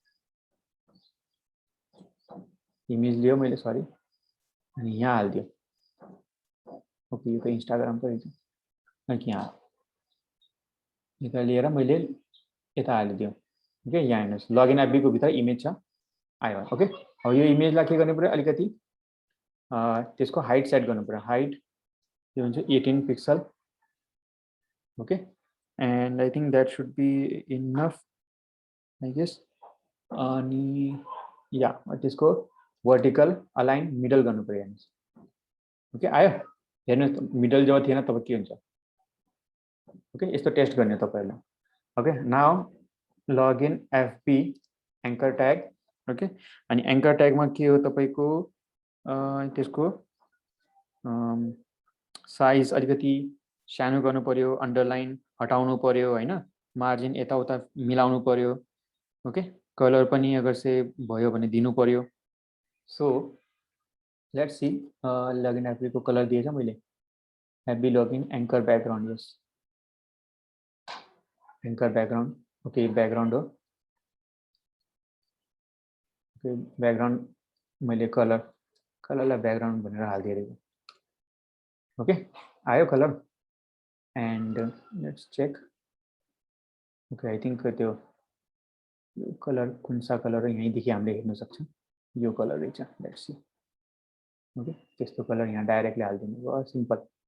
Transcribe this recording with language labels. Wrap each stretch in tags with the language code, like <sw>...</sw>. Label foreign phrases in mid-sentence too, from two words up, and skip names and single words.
<ne>इमेज लियो मैले सरी अनि यहाँ हाल्दियो ओके यो त इन्स्टाग्राम को रहेछ अनि यहाँ यता लिएर मैले यता हालिदियो ओके यहाँ हेर्नुस् लगइन एफबी को भित्र इमेज छ आयो ओके अब यो इमेजलाई के गर्नु पर्यो अलिकति त्यसको हाइट सेट गर्नु पर्यो हाइट यो हुन्छ 18</ne> <en>pixel okay and I think that should be enough I guess</en> <ne>अनि या त्यसको</ne> <en>vertical align middle</en> <ne>गर्नु पर्यो हेर्नुस् ओके आयो हेर्नुस् मिडल जब थिएन तब के हुन्छ ओके यस्तो टेस्ट गर्ने तपाईहरुले ओके</ne> <en>now login FB anchor tag okay</en> <ne>अनि</ne> <en>anchor tag</en> <ne>मा के हो तपाईको त्यसको साइज अलिकति सानो गर्नु पर्यो अन्डरलाइन हटाउनु पर्यो हैन मार्जिन यताउता मिलाउनु पर्यो ओके कलर पनि अगर से भयो भने दिनु पर्यो</ne> <en>so let's see login FB</en> <ne>को कलर दिएछ मैले</ne> <en>FB login anchor background yes anchor background okay background</en> <ne>हो</ne> <en>okay background</en> <ne>मैले कलरलाई बैकग्राउंड भनेर हालिदिएको ओके आयो</ne> <en>color and let's check okay I think</en> <ne>त्यो यो कलर कुन सा कलर यहीँदेखि हामीले हेर्न सक्छौं यो कलर रहेछ</ne> <en>let's see okay</en> <ne>त्यस्तो कलर यहाँ डाइरेक्टली हालिदिनु भयो सिम्पल</ne>